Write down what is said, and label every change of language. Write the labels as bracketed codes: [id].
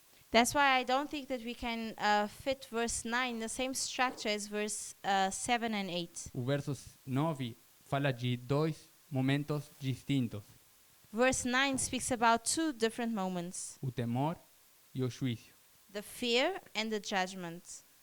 [en] That's why I don't think that we can fit verse 9 in the same structure as verse 7 and 8. [pt] O verso 9 fala de dois momentos distintos, [en] Verse 9 speaks about two different moments, [pt] o temor e o juízo. [en] the fear and the judgment.